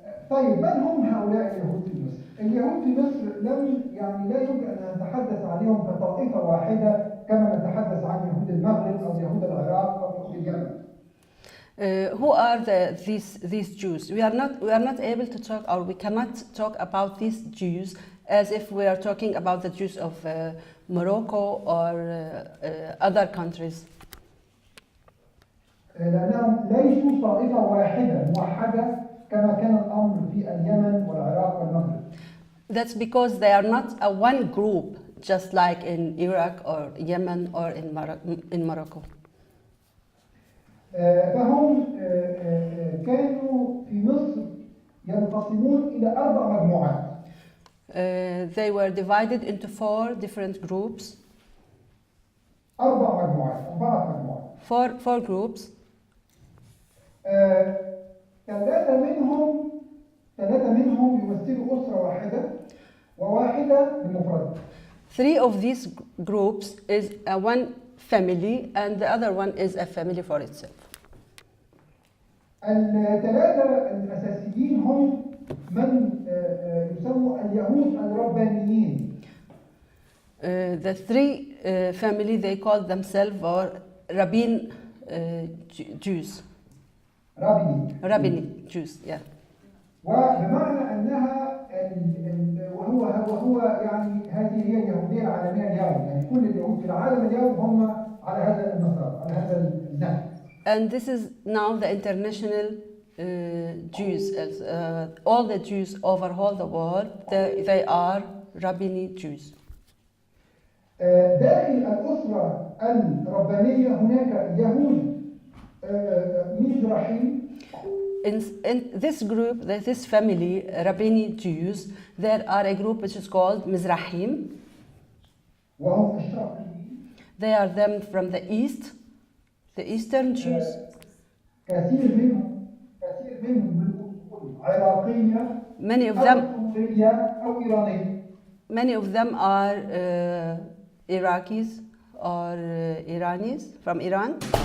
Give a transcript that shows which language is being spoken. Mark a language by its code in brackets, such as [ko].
[ar] طيب من هم هؤلاء اليهود في مصر؟ اليهود في مصر لا يمكن أن نتحدث عليهم كطائفة واحدة كما نتحدث عن يهود المغرب أو يهود العراق أو يهود اليمن. [en] Who are these Jews? We are not able to talk, or we cannot talk about these Jews as if we are talking about the Jews of Morocco or other countries. [ar] لأنهم ليسوا طائفة واحدة موحدة كما كان الأمر في اليمن والعراق والمغرب. [en] That's because they are not a one group, just like in Iraq or Yemen or in Morocco. [ar] فهم كانوا في مصر ينقسمون إلى 4 مجموعات. [en] They were divided into 4 different groups. [ar] 4 مجموعات. [en] 4 groups. [ar] 3 منهم يمثلوا أسرة واحدة وواحدة بمفردها. [en] 3 of these groups is one family and the other one is a family for itself. [ar] ال3 الأساسيين هم من يسموا اليهود الربانيين. [en] The 3 family they call themselves or Rabbin Jews. Rabbinic Jews, yeah. [ar] وبمعنى أنها وهو يعني هذه هي اليهودية العالمية اليوم، يعني كل اليهود في العالم اليوم هم على هذا المسار، على هذا النهج. [en] And this is now the international Jews. All the Jews over all the world, they are Rabbinic Jews. [ar] داخل الأسرة الربانية هناك يهود مزرعيين. [en] In this group, this family, Rabbinic Jews, there are a group which is called Mizrahim. [ar] وهم الشرقيين. [en] They are them from the east, the eastern Jews. [ar] كثير منهم من أصول عراقية. [en] Many of them. [ar] أو إيرانية. [en] Many of them are Iraqis or Iranis from Iran.